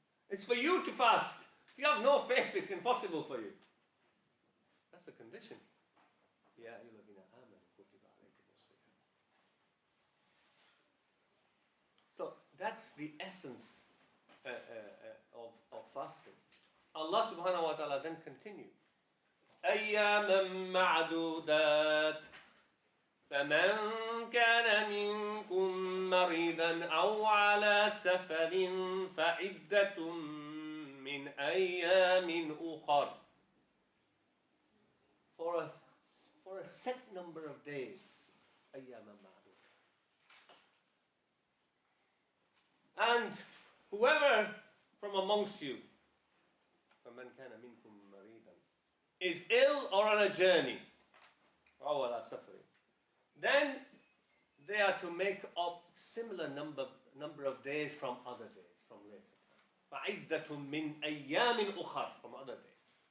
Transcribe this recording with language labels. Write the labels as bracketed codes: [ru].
[en] It's for you to fast. If you have no faith, it's impossible for you. That's the condition. [ar] Ya ayyuhalladhina amanu kutiba alaykumus siyam. [en] So that's the essence of fasting. Allah subhanahu wa ta'ala then continued [ar] أياما معدودات فمن كان منكم مريضا أو على سفر فعدة من أيام أخر. [en] For a set number of days. [ar] أياما معدودات. [en] And whoever from amongst you [ar] فمن كان منكم مريضا [en] is ill or on a journey [ar] أو على سفر, [en] then they are to make up similar number of days from other days, from later time. [ar] فَعِدَّةٌ مِّنْ أَيَّامٍ أُخَرٍ, [en] from other days.